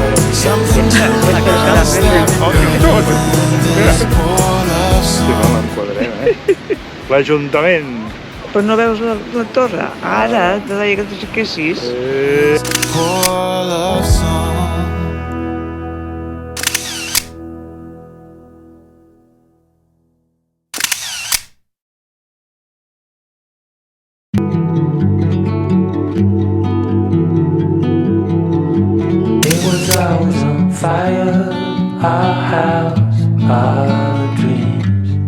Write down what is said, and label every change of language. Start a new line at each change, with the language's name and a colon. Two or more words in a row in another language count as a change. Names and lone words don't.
English: Something to us that this poor love
Catalan: Sí,
English: song.
Catalan: no, l'enquadrem, L'Ajuntament. Però no veus la torre? Ara, te deia que t'aixequessis.
English: Poor love song. It was always on fire, our house, our dreams.